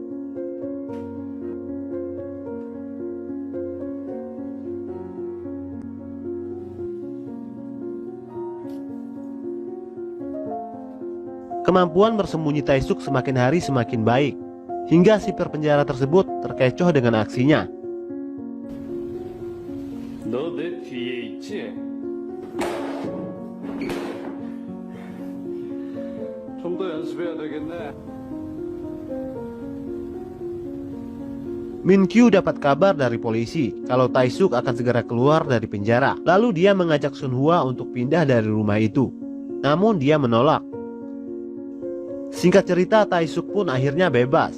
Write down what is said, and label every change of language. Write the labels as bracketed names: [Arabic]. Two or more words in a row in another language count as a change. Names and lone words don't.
[Indonesian] Kemampuan bersembunyi Taisuk semakin hari semakin baik, hingga sipir penjara tersebut terkecoh dengan aksinya. [Korean] 너 내 뒤에 있지? 좀 더 연습해야 되겠네. [Indonesian] Min Kyu dapat kabar dari polisi kalau Taisuk akan segera keluar dari penjara. Lalu dia mengajak Sun Hua untuk pindah dari rumah itu. Namun dia menolak. Singkat cerita, Taisuk pun akhirnya bebas.